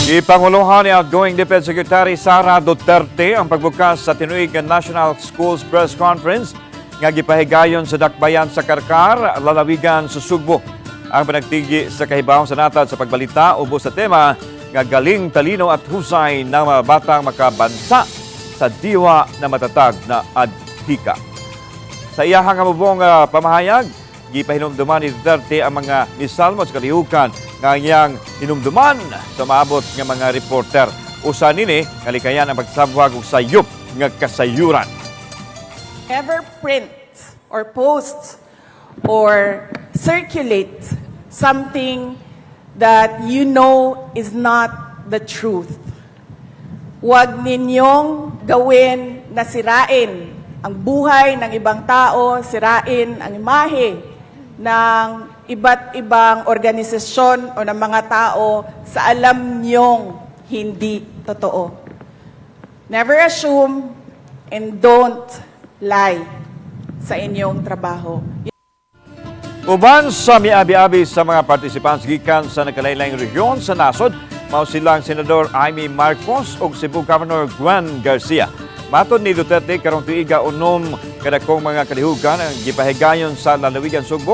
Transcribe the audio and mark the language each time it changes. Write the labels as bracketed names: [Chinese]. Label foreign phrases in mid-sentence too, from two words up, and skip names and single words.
[Cebuano] Gipangulohan ni outgoing DepEd Secretary Sara Duterte ang pagbukas sa tinuig National Schools Press Conference nga gipahigayon sa dakbayan sa Carcar, lalawigan sa Sugbo. Ang panagtigi sa kahibawang sa natad sa pagbalita ubos sa tema nga [Filipino] galing, talino at husay ng mga batang makabansa sa diwa na matatag na adhika. [Cebuano] Sa iyahang amubong pamahayag, gipahinumduman ni Duterte ang mga misalmo sa kalihukan nga iyang hinumduman sa maabot ng mga reporter. Usa nini kalikayan ang pagsabwag og sayop nga kasayuran. [English] Ever print or post or circulate something that you know is not the truth. [Filipino] Huwag ninyong gawin na sirain ang buhay ng ibang tao, sirain ang imahe ng iba't ibang organisasyon o ng mga tao sa alam niyong hindi totoo. [English] Never assume and don't lie [Filipino] sa inyong trabaho. [Cebuano] Uban sa miabi-abi sa mga participants gikan sa nagkalain-laing rehiyon sa nasod, mao silang Senador Amy Marcos ug Cebu Governor Juan Garcia. Matod ni Duterte karong tuiga unom kadakong mga kalihugan ang gipahigayon sa lalawigan Sugbo.